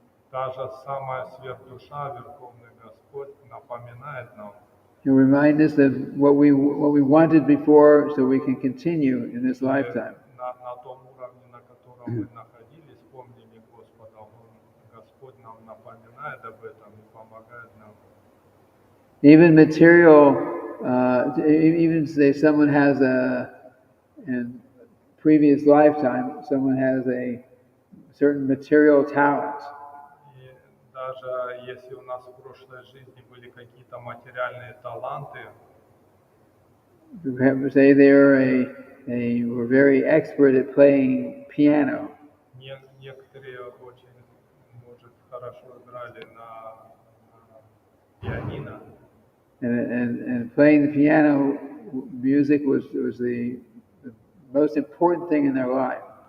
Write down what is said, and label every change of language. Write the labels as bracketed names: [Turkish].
[Russian] та же самая сверхдуша, Верховный Господь, напоминает нам, [English] remind us of what we wanted before, so we can continue in this lifetime. [Russian] на том уровне, на котором мы находились, помнили Господа, Господь нам напоминает об этом и помогает нам. [English] Even material, even say someone has in previous lifetime, someone has a certain material talent. [Russian] И даже если у нас в прошлой жизни были какие-то материальные таланты, [English] Say they were very expert at playing piano. [Russian] некоторые очень, может, хорошо играли на пианино. [English] And playing the piano music was the most important thing in their life.